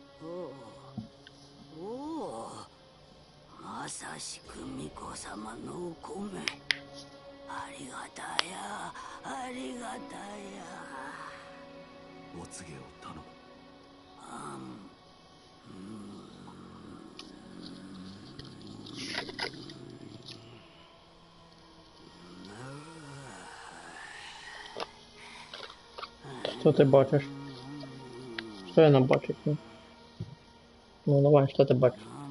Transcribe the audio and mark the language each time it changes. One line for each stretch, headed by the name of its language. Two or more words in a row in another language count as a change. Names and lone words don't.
Japanese: まさしく巫女様のお米。ありがたや、ありがたや。お告げを頼む。
Ukrainian: Що ти бачиш? Що я не бачу? Ну давай, що ти бачиш?